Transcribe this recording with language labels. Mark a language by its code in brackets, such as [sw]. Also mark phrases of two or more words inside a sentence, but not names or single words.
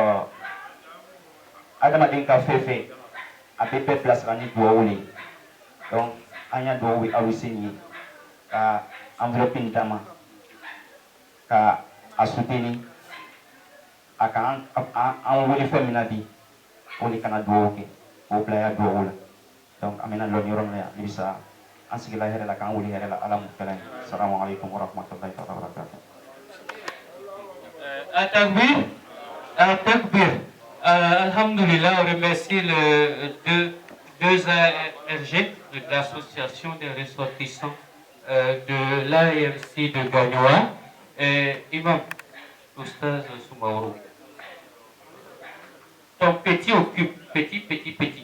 [bm] adamaden ka fɛn fɛn a bɛ bɛɛ bilasira ni duwawu de ye donc an y'a duwawu bɛ Aluseni ye ka enveloppe in d'a ma ka a soutenir a ka an wele fɛn min na bi o de kana duwawu kɛ k'o bila ya duwawu la donc an bɛna lɔnni yɔrɔ min na yan ne bɛ sa an sigila hɛrɛ la k'an wele hɛrɛ la ala mun kɛla ye [ar] السلام عليكم ورحمة الله وبركاته. [bm] Takbir. Alhamdulillah, [fr] on remercie le 2ARG, de l'association des ressortissants de l'AMC de Gagnoua, et Imam Oustaz Sumaoro. Ton petit occupe, petit.